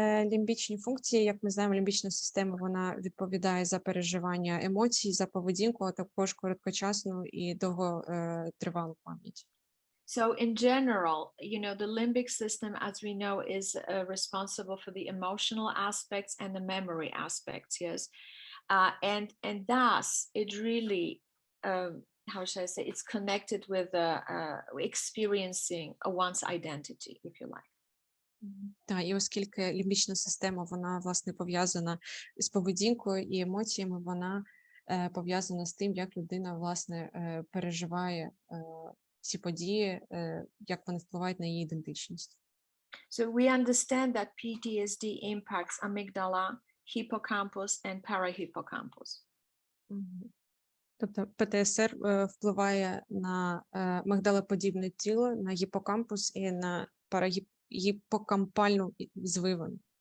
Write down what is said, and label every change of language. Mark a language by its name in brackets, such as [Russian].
[Ukrainian] Лімбічні функції, як ми знаємо, лімбічна система, вона відповідає за переживання емоцій, за поведінку, а також короткочасну і довготривалу пам'ять. [English] So in general, the limbic system, as we know, is responsible for the emotional aspects and the memory aspects, yes. And thus, it really, how should I say, it's connected with experiencing one's identity, if you like. [Ukrainian] Так, і оскільки лімбічна система, вона, власне, пов'язана з поведінкою і емоціями, вона пов'язана з тим, як людина, власне, переживає ці події, як вони впливають на її ідентичність. [English] So we understand that PTSD impacts amygdala, hippocampus, and parahippocampus. [Ukrainian] Тобто ПТСР впливає на мигдалоподібне тіло, на гіпокампус і на парагіпокампальну звивину.